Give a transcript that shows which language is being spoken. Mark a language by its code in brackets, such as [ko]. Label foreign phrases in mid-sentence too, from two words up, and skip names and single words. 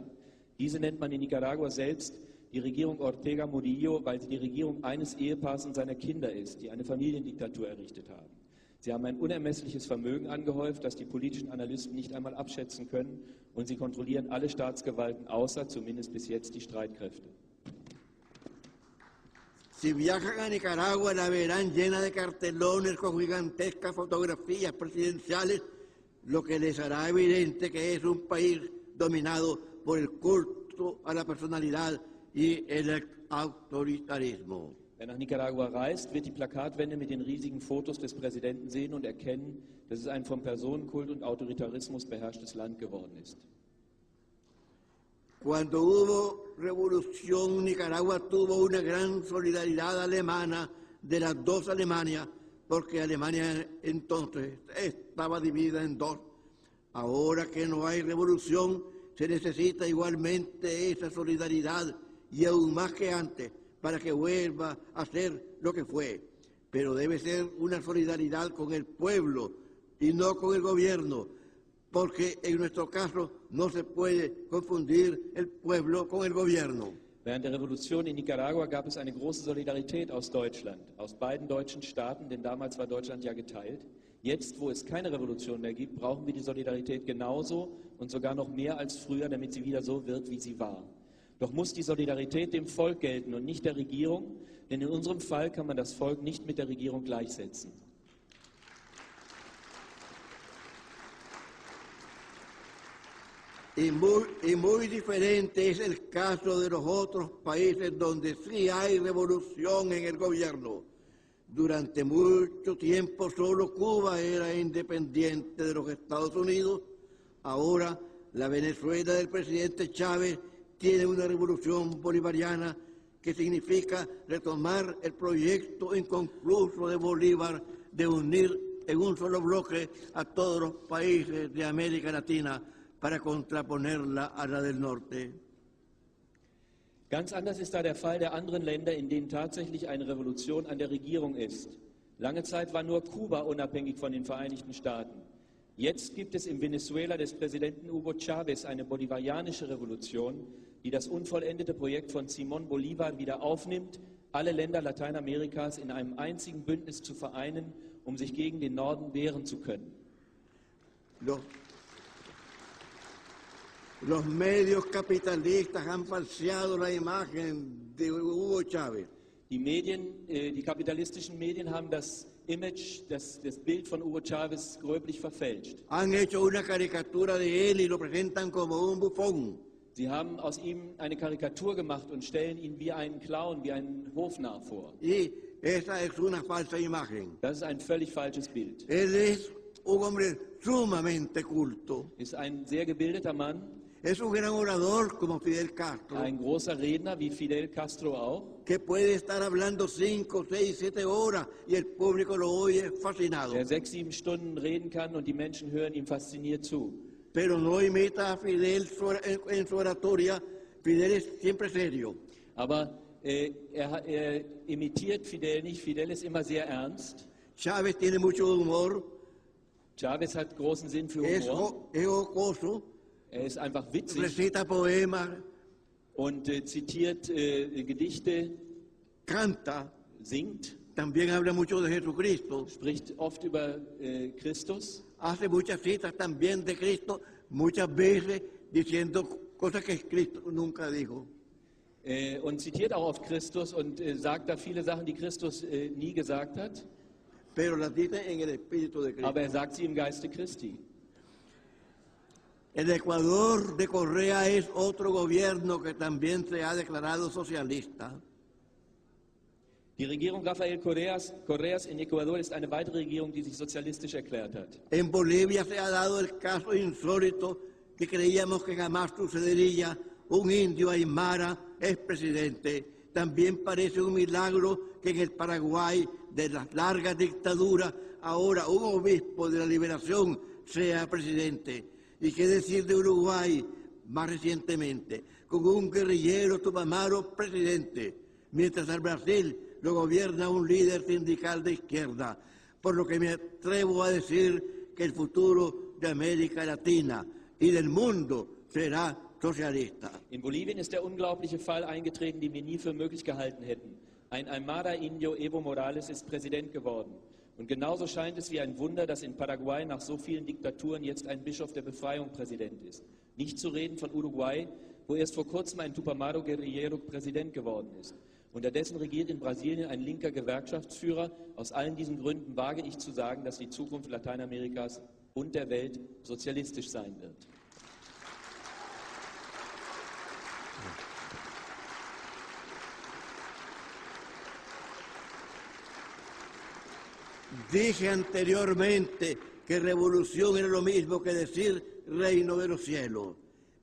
[de] Diese nennt man in Nicaragua selbst die Regierung Ortega Murillo, weil sie die Regierung eines Ehepaars und seiner Kinder ist, die eine Familiendiktatur errichtet haben. Sie haben ein unermessliches Vermögen angehäuft, das die politischen Analysten nicht einmal abschätzen können, und sie kontrollieren alle Staatsgewalten, außer zumindest bis jetzt die Streitkräfte. [es] Si viajan a Nicaragua la verán llena de cartelones con gigantescas fotografías presidenciales, lo que les hará evidente que es un país dominado por el culto a la personalidad y el autoritarismo. [de] Wer nach Nicaragua reist, wird die Plakatwände mit den riesigen Fotos des Präsidenten sehen und erkennen, dass es ein vom Personenkult und Autoritarismus beherrschtes Land geworden ist. [es] Cuando hubo revolución, Nicaragua tuvo una gran solidaridad alemana de las dos Alemanias, porque Alemania entonces estaba dividida en dos. Ahora que no hay revolución, se necesita igualmente esa solidaridad y aún más que antes para que vuelva a ser lo que fue. Pero debe ser una solidaridad con el pueblo y no con el gobierno, porque en nuestro caso no se puede confundir el pueblo con el gobierno. [de] Während der Revolution in Nicaragua gab es eine große Solidarität aus Deutschland, aus beiden deutschen Staaten, denn damals war Deutschland ja geteilt. Jetzt, wo es keine Revolution mehr gibt, brauchen wir die Solidarität genauso und sogar noch mehr als früher, damit sie wieder so wird, wie sie war. Doch muss die Solidarität dem Volk gelten und nicht der Regierung, denn in unserem Fall kann man das Volk nicht mit der Regierung gleichsetzen. [es] Y muy diferente es el caso de los otros países donde sí hay revolución en el gobierno. Durante mucho tiempo solo Cuba era independiente de los Estados Unidos. Ahora la Venezuela del presidente Chávez tiene una revolución bolivariana que significa retomar el proyecto inconcluso de Bolívar de unir en un solo bloque a todos los países de América Latina para contraponerla a la del Norte. [de] Ganz anders ist da der Fall der anderen Länder, in denen tatsächlich eine Revolution an der Regierung ist. Lange Zeit war nur Kuba unabhängig von den Vereinigten Staaten. Jetzt gibt es im Venezuela des Präsidenten Hugo Chávez eine bolivarianische Revolution, die das unvollendete Projekt von Simón Bolívar wieder aufnimmt, alle Länder Lateinamerikas in einem einzigen Bündnis zu vereinen, um sich gegen den Norden wehren zu können. [es] Los medios capitalistas han falseado la imagen de Hugo Chávez. [de] Die kapitalistischen Medien haben das Image, das Bild von Hugo Chávez gröblich verfälscht. [es] Han hecho una caricatura de él y lo presentan como un bufón. [de] Sie haben aus ihm eine Karikatur gemacht und stellen ihn wie einen Clown, wie einen Hofnarr vor. [es] Y esa es una falsa imagen. [de] Das ist ein völlig falsches Bild. [es] Él es un hombre sumamente culto. [de] Ist ein sehr gebildeter Mann. [es] Es un gran orador como Fidel Castro. [de] Ein großer Redner wie Fidel Castro auch. [es] Que puede estar hablando 5, 6, 7 horas y el público lo oye fascinado. [de] Der 6, 7 Stunden reden kann und die Menschen hören ihm fasziniert zu. [es] Pero no imita a Fidel en su oratoria. Fidel es siempre serio. [de] Aber er imitiert Fidel nicht. Fidel ist immer sehr ernst. [es] Chávez tiene mucho humor. [de] Chávez hat großen Sinn für Humor. [es] Es jocoso. [de] Er ist einfach witzig. [es] Recita poemas. [de] Und zitiert Gedichte. [es] Canta. [de] Singt. [es] También habla mucho de Jesucristo. [de] Spricht oft über Christus. [es] Hace muchas citas también de Cristo, muchas veces diciendo cosas que Cristo nunca dijo. [de] Und zitiert auch oft Christus und sagt da viele Sachen, die Christus nie gesagt hat. [es] Pero las dice en el Espíritu de Cristo. [de] Aber er sagt sie im Geiste Christi. [es] El Ecuador de Correa es otro gobierno que también se ha declarado socialista. [de] Die Regierung Rafael Correas in Ecuador ist eine weitere Regierung, die sich sozialistisch erklärt hat. [es] En Bolivia se ha dado el caso insólito que creíamos que jamás sucedería. Un indio aymara es presidente. También parece un milagro que en el Paraguay, de las largas dictaduras, ahora un obispo de la liberación sea presidente. ¿Y qué decir de Uruguay más recientemente, con un guerrillero tupamaro presidente, mientras al Brasil lo gobierna un líder sindical de izquierda? Por lo que me atrevo a decir que el futuro de América Latina y del mundo será socialista. [de] In Bolivien ist der unglaubliche Fall eingetreten, den wir nie für möglich gehalten hätten. Ein Aymara-Indio, Evo Morales, ist Präsident geworden. Und genauso scheint es wie ein Wunder, dass in Paraguay nach so vielen Diktaturen jetzt ein Bischof der Befreiung Präsident ist. Nicht zu reden von Uruguay, wo erst vor kurzem ein Tupamaro Guerrillero Präsident geworden ist. Unterdessen regiert in Brasilien ein linker Gewerkschaftsführer. Aus allen diesen Gründen wage ich zu sagen, dass die Zukunft Lateinamerikas und der Welt sozialistisch sein wird. [es] Dije anteriormente que revolución era lo mismo que decir reino de los cielos.